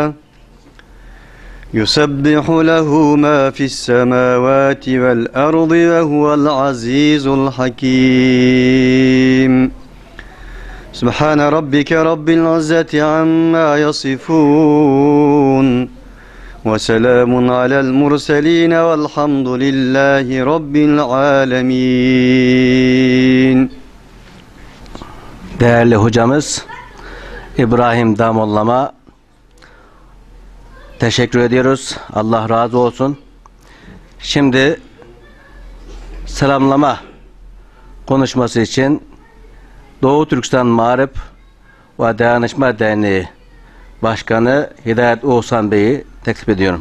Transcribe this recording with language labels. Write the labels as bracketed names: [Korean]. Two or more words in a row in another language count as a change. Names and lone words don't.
[Arabic] يسبح له ما في السماوات والأرض وهو العزيز الحكيم سبحان ربك رب العزة عما يصفون وسلام على المرسلين والحمد لله رب العالمين. [Turkish] Değerli hocamız İbrahim Damollam'a teşekkür ediyoruz. Allah razı olsun. Şimdi selamlama konuşması için Doğu Türkistan Mağrip ve Dayanışma Derneği Başkanı Hidayet Oğuzhan Bey'i teklif ediyorum.